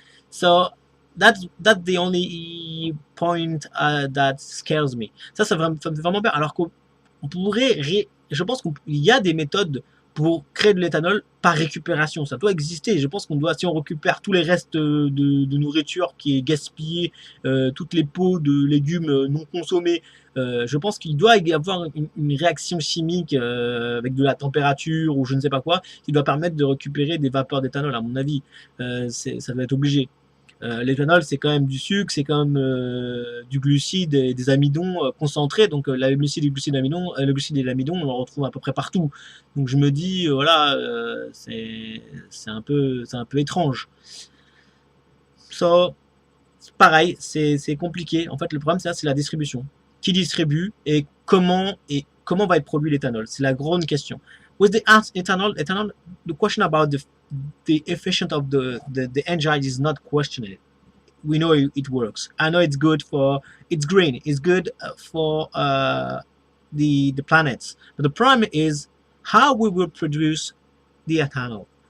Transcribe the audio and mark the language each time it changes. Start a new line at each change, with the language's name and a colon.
English: So that's the only point that scares me.
French: Ça fait vraiment peur. Alors qu'on pourrait, je pense qu'il y a des méthodes pour créer de l'éthanol par récupération. Ça doit exister. Je pense qu'on doit, si on récupère tous les restes de nourriture qui est gaspillée, toutes les peaux de légumes non consommés, je pense qu'il doit y avoir une réaction chimique avec de la température ou je ne sais pas quoi, qui doit permettre de récupérer des vapeurs d'éthanol, à mon avis. Ça doit être obligé. L'éthanol, c'est quand même du sucre, c'est quand même du glucide et des amidons concentrés. Donc le glucide et l'amidon, on en retrouve à peu près partout. Donc je me dis, voilà, c'est un peu étrange. So, pareil, c'est compliqué. En fait, le problème, c'est la distribution. Qui distribue et comment va être produit l'éthanol? C'est la grande question.
English: With the ethanol, the question about the efficient of the engine is not questioned. We know it works. I know it's good for, it's green. It's good for the planets. But the problem is how we will produce the ethanol.